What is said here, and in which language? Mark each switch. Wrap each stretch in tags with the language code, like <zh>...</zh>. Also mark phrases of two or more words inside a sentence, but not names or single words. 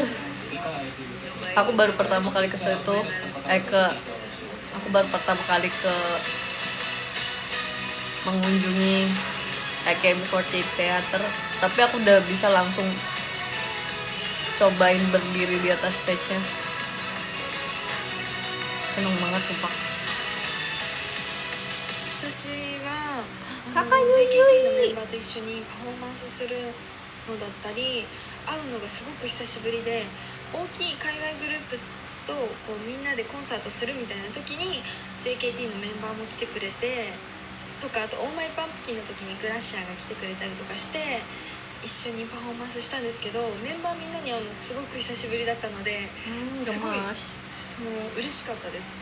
<id>Aku baru pertama kali ke situ. Aku baru pertama kali ke mengunjungi AKB48 Theater, tapi aku udah bisa langsung cobain berdiri di atas stage-nya. Seneng banget sumpah.</id> <ja>私は高いよ JKT のメンバーと一緒にパフォーマンスするのだったり会うのがすごく久しぶりで、大きい海外グループとこうみんなでコンサートするみたいな時に JKT のメンバーも来てくれてとか、あとオーマイパンプキンの時にグラッシャーが来てくれたりとかして一緒にパフォーマンスしたんですけど、メンバーみんなに会うのすごく久しぶりだったので、すごい嬉しかったです。</ja>